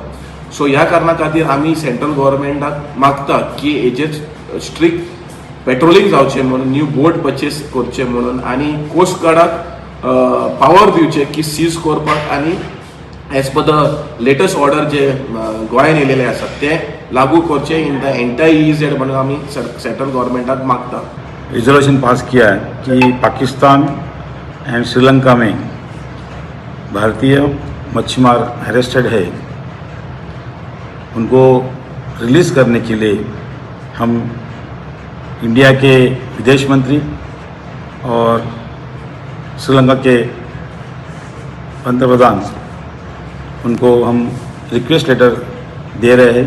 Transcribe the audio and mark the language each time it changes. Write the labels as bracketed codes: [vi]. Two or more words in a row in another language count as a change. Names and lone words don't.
[kok] सो ह्या कारणा खातीर आमी [en] central governmentak [kok] मागता की हेजेर [en] strict patrolling [kok] जावचें म्हणून, [en] new boat purchase [kok] करचे म्हणून आनी कोस्ट गार्डाक पावर दिवचे की सीज करपाक आनी [en] as per the latest order [kok] जे गोंयान येयलेले आसात ते लागू करचे [en] in the entire EEZ [kok] म्हणून आमी [en] central governmentak [kok] मागता. [en] resolution pass [hi] किया है कि पाकिस्तान एंड श्रीलंका में भारतीय मच्छीमार अरेस्टेड है, उनको रिलीज़ करने के लिए हम इंडिया के विदेश मंत्री और श्रीलंका के पंतप्रधान उनको हम [en] request letter [hi] दे रहे हैं.